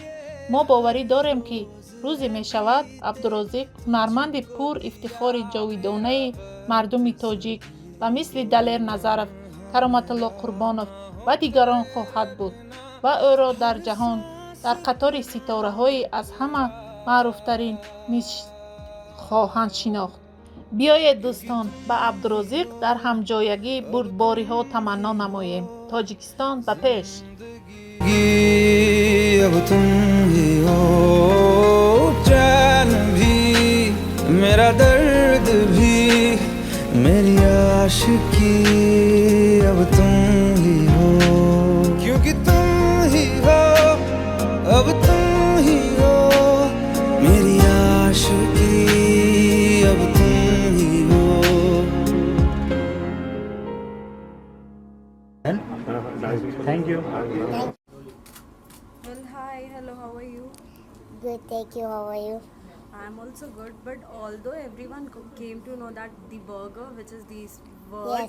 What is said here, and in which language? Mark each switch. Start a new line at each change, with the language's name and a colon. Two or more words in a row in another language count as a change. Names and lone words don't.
Tajik: мо боварӣ дорем, ки рӯзе мешавад Абдурозиқ ҳунарманди пур ифтихори ҷовидонаи мардуми тоҷик ба мисли Далер Назаров, Кароматулло Қурбонов ва дигарон хоҳад буд ва ӯро дар ҷаҳон дар қатори ситораҳои аз ҳама маъруфтарин низ хоҳанд шинохт. биёед дӯстон, ба Абдурозиқ дар ҳамҷоягӣ бурдбориҳо таманно намоем. Тоҷикистон ба пеш!
Hindi: अब तुम ही हो, चैन भी मेरा दर्द भी मेरी आशिकी, अब तुम ही हो, क्योंकि तुम ही हो, अब तुम ही हो मेरी आशिकी, अब तुम ही हो.
English: Thank you. Well, hi, hello, how are you? Good, thank you. How are you? I'm also good, but although everyone came to know that the burger, which is this word,